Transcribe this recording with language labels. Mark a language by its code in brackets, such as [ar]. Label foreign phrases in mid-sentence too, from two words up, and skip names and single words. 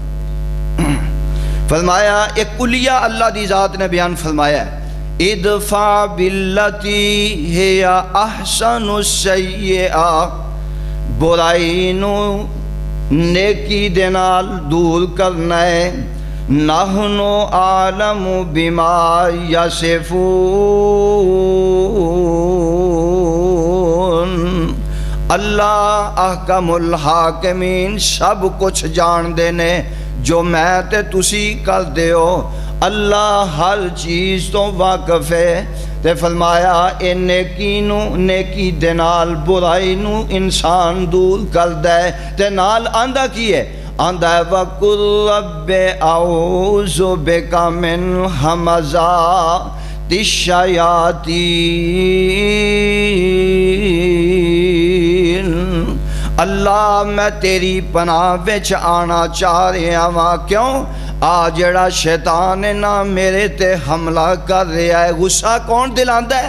[pa] فرمایا ایک کلیہ اللہ دی ذات نے بیان فرمایا ہے [ar] ادفع باللتی ہی احسن السیئۃ، [pa] برائی نو نیکی دے نال دور کرنا ہے، [ar] نحن اعلم بما یصفون، [pa] اللہ [ar] احکم الحاکمین [pa] سب کچھ جان دینے جو میں تے تسی کر دیو، اللہ ہر چیز تو واقف ہے۔ تے فرمایا اے نیکی نو نیکی دے نال برائی نو انسان دور کر دے، تے نال آندہ کی ہے، آندہ ہے [ar] وَقُلْ رَبِّ أَعُوذُ بِكَ مِنْ ہَمَزَاتِ، [pa] الشیاطین، اللہ میں تیری پناہ وچ آنا چاہ رہا ہاں، کیوں؟ آ جڑا شیطان ہے نا میرے تے حملہ کر رہا ہے، غصہ کون دلاندا ہے؟